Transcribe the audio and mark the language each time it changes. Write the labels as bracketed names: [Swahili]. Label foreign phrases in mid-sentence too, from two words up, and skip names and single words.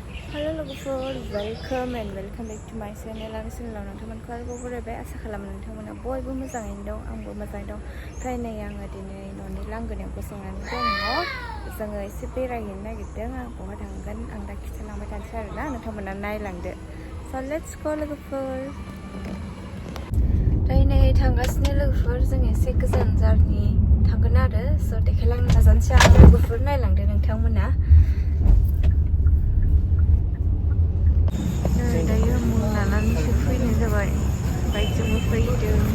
[English] Hello logoफोर, welcome back to my channel. [Bodo] आंनि चेनेलाव नोंथांमोनखौ आरोबाव बरायबाय। आसा खालामो नोंथांमोना बयबो मोजाङैनो दं, आंबो मोजाङै दं। ओमफ्राय नै आङो दिनै न'नि लांगोनायाव गसंनानै दङ। जोङो एसे बेरायहैनो नागिरदों। आं बहा थांगोन आं दा खिन्थालांबाय थानोसै आरोना, नोंथांमोना नायलांदो। [English] So let's go लोगोफोर। [Bodo] ओमफ्राय नै थांगासिनो लोगोफोर, जों एसे गोजान जारनि थांगोन आरो। So देखायलांनो नाजानोसै आं लोगोफोर, नायलांदो नोंथांमोना। दायो मुं लानानैसो फैनाय जाबाय, बाइकजोंबो फैदों।